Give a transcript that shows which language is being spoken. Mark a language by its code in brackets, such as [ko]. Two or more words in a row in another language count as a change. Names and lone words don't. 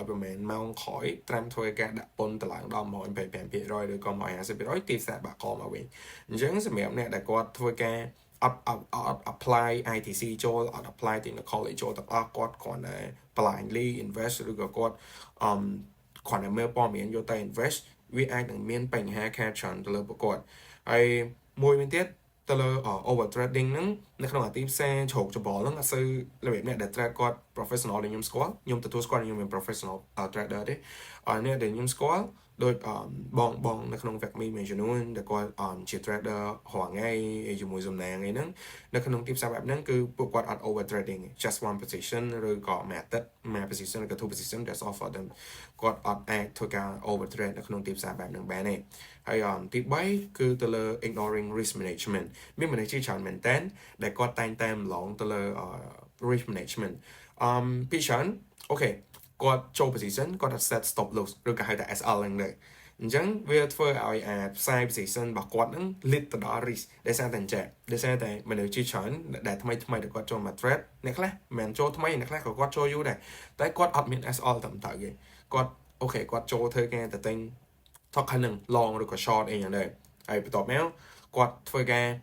[km] ប្រហែលម៉ោងក្រោយត្រាំធ្វើការដាក់ពន្ធទៅឡើងដល់ 125% ឬក៏ 150% ទីផ្សារបាក់កមកវិញអញ្ចឹងសម្រាប់អ្នកដែលគាត់ធ្វើការអត់ [en] apply ITC [km] ចូលអត់ [en] apply technical [km] ចូលទាំងអស់គាត់គ្រាន់តែ [en] blindly invest [km] ឬក៏គាត់គ្រាន់តែមើលព័ត៌មានយកទៅ invest វាអាចនឹងមានបញ្ហាខាតច្រើនទៅលើពួកគាត់ហើយមួយវិញ ទៀតទៅលើ [en] over trading [km] ហ្នឹងនៅក្នុងអាទីផ្សារជ្រោកច្បល់ហ្នឹងអត់សូវរបៀបអ្នកដែល trade គាត់ professional ដែលខ្ញុំស្គាល់ខ្ញុំទទួលស្គាល់ខ្ញុំមាន [en] professional trader [km] ទេអ្នកដែលខ្ញុំស្គាល់ដូចបងនៅក្នុង Vecmi មួយចំនួនដែលគាត់ជា trader រាល់ថ្ងៃជាមួយ សំណាងអីហ្នឹងនៅក្នុងទីផ្សារបែបហ្នឹងគឺពួកគាត់អត់ [en] over trading just one position [km] ឬក៏មួយអាទិត្យមួយ position ឬក៏ [en] two position that's all for them [km] គាត់អត់អាចធ្វើការ over trade នៅក្នុងទីផ្សារបែបហ្នឹងបានទេហើយទី3គឺទៅលើ [en] ignoring risk management [km] មានមនុស្សជាច្រើនមែនតើដែលគាត់តែងតែម្លងទៅលើ [en] risk management [km] ពីច្រើនអូខេគាត់ចូល position គាត់ [en] set stop loss [km] ឬក៏ហៅថា SL ហ្នឹងដែរអញ្ចឹងវាធ្វើឲ្យផ្សាយ position របស់គាត់ហ្នឹង lead ទៅដល់ risk ដោយសារតែអញ្ចឹងដោយសារតែមនុស្សជាច្រើនដែលថ្មីដែលគាត់ចូលមក trade អ្នកខ្លះមិនមែនចូលថ្មីអ្នកខ្លះក៏គាត់ចូលយូរដែរតែគាត់អត់មាន SL ត្រឹមត្រូវទេគាត់អូខេគាត់ចូលធ្វើការទៅទិញ token ហ្នឹង long ឬក៏ short អីយ៉ាងដែរហើយបន្ទាប់មកគាត់ធ្វើការ